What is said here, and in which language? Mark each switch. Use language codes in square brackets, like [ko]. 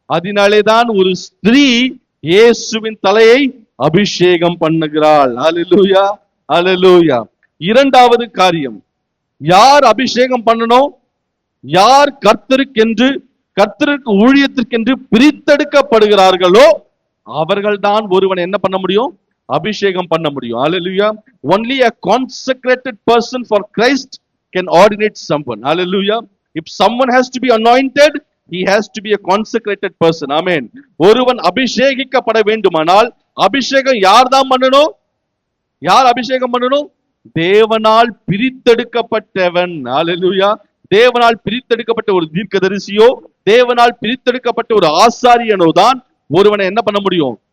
[ta] அதனாலே தான் ஒரு ஸ்திரீ இயேசுவின் தலையை அபிஷேகம் பண்ணுகிறாள். ஹல்லேலூயா. ஹல்லேலூயா. இரண்டாவது காரியம், யார் அபிஷேகம் பண்ணணும்? யார் கர்த்தருக்கு ஊழியத்திற்கென்று பிரித்தெடுக்கப்படுகிறார்களோ அவர்கள் தான் ஒருவன் என்ன பண்ண முடியும்? அபிஷேகம் பண்ண முடியும். Hallelujah. [en] Only a consecrated person for Christ can ordinate someone. Hallelujah. If someone has to be anointed, he has to be a consecrated person. Amen. [ta] ஒருவன் அபிஷேகிக்கப்பட வேண்டுமானால் அபிஷேகம் யார் தான் பண்ணணும்? யார் அபிஷேகம் பண்ணணும்? தேவனால் பிரித்தெடுக்கப்பட்டவன். ஹல்லேலூயா. தேவனால் பிரித்தெடுக்கப்பட்ட ஒரு தீர்க்கதரிசியோ, தேவனால் பிரித்தெடுக்கப்பட்ட ஒரு ஆசாரியனோ தான் ஒருவனை என்ன பண்ண முடியும்?